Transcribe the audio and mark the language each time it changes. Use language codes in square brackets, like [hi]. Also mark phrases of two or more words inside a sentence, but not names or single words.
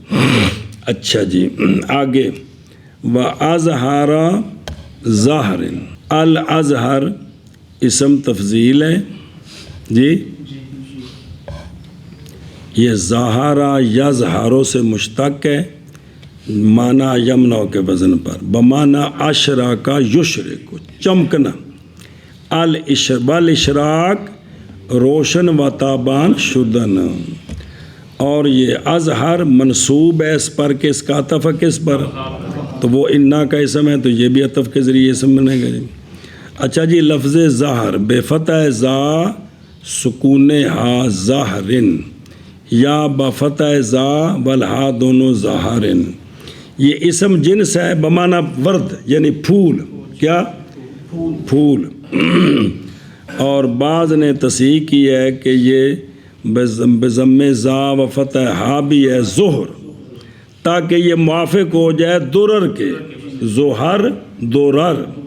[ur] اچھا جی آگے، [ar] وَأَظْهَرَ ظَهْرٍ، [ur] الازہر اسم تفضیل ہے جی، یہ ظاہرہ یظہرو سے مشتق ہے، معنی یمنع کے وزن پر، بمعنی اشراک یشرک، چمکنا، [fa] والاشراق روشن و تابان شدن، [ur] اور یہ اظہر منصوب ہے اس پر، کس کا عطف ہے کس پر، تو وہ انا کا اسم ہے تو یہ بھی عطف کے ذریعے اسم بنے گا جی۔ اچھا جی لفظ ظاہر بے فتح زا سکون ہا ظاہرن، یا بفتح زا والہا دونوں ظاہرن، یہ اسم جنس ہے بمعنی ورد یعنی پھول، کیا پھول، اور بعض نے تصحیح کی ہے کہ یہ بضم زا و فتح ہا بھی ہے ظہر، تاکہ یہ موافق ہو جائے درر کے، ظہر درر،